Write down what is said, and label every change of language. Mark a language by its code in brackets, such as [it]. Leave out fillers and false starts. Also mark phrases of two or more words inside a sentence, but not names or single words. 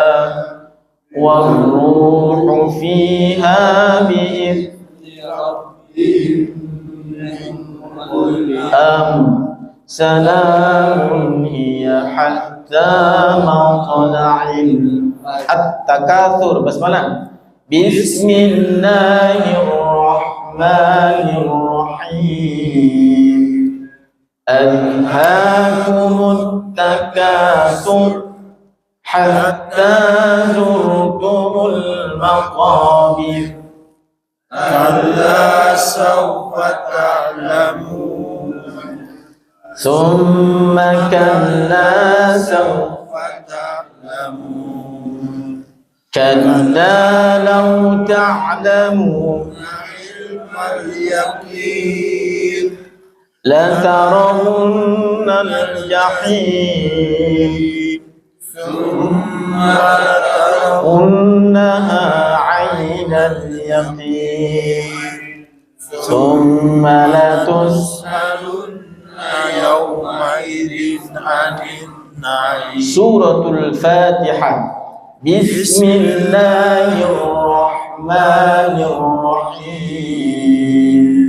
[ar] والروح فيها بإذن ربهم من كل أمر. سلام هي حتى مطلع التكاثر. Basmalah. بسم الله الرحمن الرحيم. ألهاكم التكاثر حتى زرتم المقابر. كلا سوف تعلمون. ثم كلا سوف تعلمون. كلا لو تعلمون علم اليقين. لترون الجحيم. Thumma لترونها عين اليقين ثم لتسألن يومئذ عن النعيم. سورة الفاتحة. بسم الله الرحمن الرحيم.